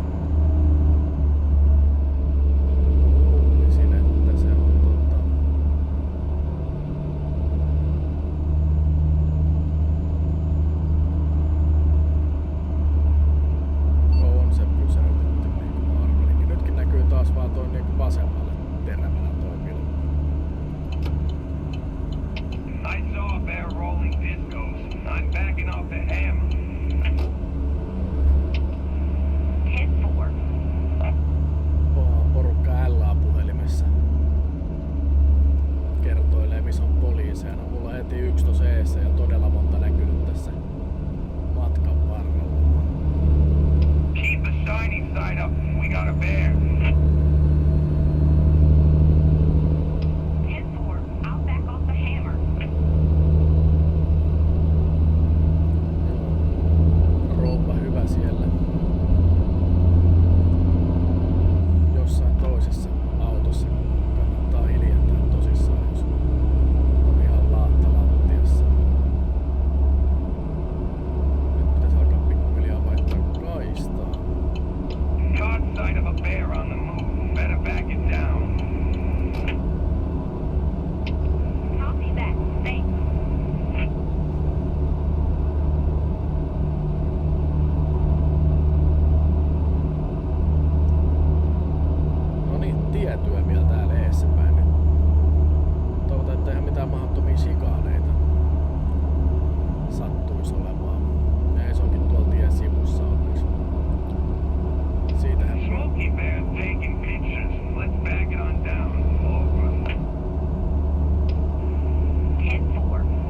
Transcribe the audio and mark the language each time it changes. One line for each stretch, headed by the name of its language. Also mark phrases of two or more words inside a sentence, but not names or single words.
Finnish: Luulisin, että se on on se pysäytetty niinku mä arvelinkin. Nytkin näkyy taas vaan toi niinku vasemmalle terävänä toi vilkku.
English: I saw a bear rolling discos. I'm backing off the hammer. 10-4.
Finnish: Porukka LA-puhelimessa kertoilee, missä on poliiseja. No, mulla on heti 1 tossa eessä ja todella monta näkynyt tässä matkan varrella.
English: Keep the shiny side up. We got a bear. 10-4. I'll back off the hammer.
Finnish: Rouva hyvä siellä. Jossain toisessa autossa kannattaa hiljentää tosissaan, jos on ihan laatta lattiassa. Nyt pitäisi alkaa pikkuhiljaa vaihtaa kaistaa. Caught sight of a bear on the move. Better back it down. Copy that. Thanks. No niin, tietyömiä täällä eessäpäin nyt. Toivotaan, että ihan mitään mahdottomia sikaaneita sattuisi olemaan. Ja se onkin tuolla tien sivussa onneksi. Siitähän
English: Smoky bear's taking pictures. Let's back it on down. Over. 10-4.